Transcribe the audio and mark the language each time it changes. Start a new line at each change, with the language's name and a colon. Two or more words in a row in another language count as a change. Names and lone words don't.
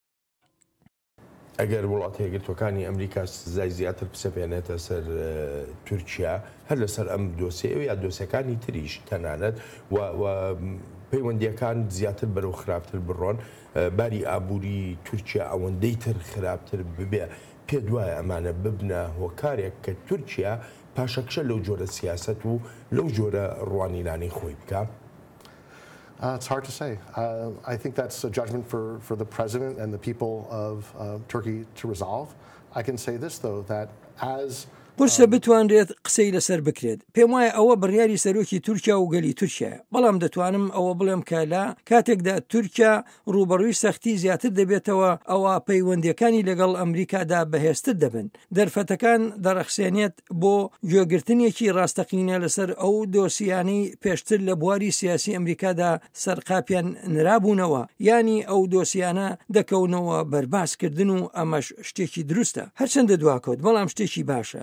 Central Kurdish: ئەگەر وڵاتە یەکگرتووەکانی ئەمریکا سزای زیاتر بسەپێنێتە سەر تورکیا هەر لەسەر ئەم دۆسیە یا دۆسیەکانی تریش تەنانەت و پەیوەندیەکان زیاتر بەرەو خراپتر بڕۆن، باری ئابووری تورکیا ئەوەندەی تر خراپتر ببێ، پێ دوایە ئەمانە ببنە هۆکارێک کە تورکیا پاشەکشە لەو جۆرە سیاست و لەو جۆرە ڕوانینانی خۆی بکە؟
English: It's hard to say. I think that's a judgment for the president and the people of Turkey to resolve. I can say this, though, that as
Central Kurdish: قورسە بتوانرێت قسەی لەسەر بکرێت. پێم وایە ئەوە بڕیاری سەرۆکی تورکیا و گەلی تورکیایە، بەڵام دەتوانم ئەوە بڵێم کە لە کاتێکدا تورکیا ڕوبەڕووی سەختی زیاتر دەبێتەوە، ئەوە پەیوەندیەکانی لەگەڵ ئەمریکادا بەهێزتر دەبن. دەرفەتەکان دەڕەخسێنێت بۆ گوێگرتنێکی ڕاستەقینە لەسەر ئەو دۆسیانەی پێشتر لە بواری سیاسی ئەمریکادا سەرقاپیان نرابوونەوە، ینی ئەو دۆسیانە دەکەونەوە بەرباسکردن و ئەمەش شتێکی دروستە، هەرچەندە دواکەوت، بەڵام شتێکی باشە.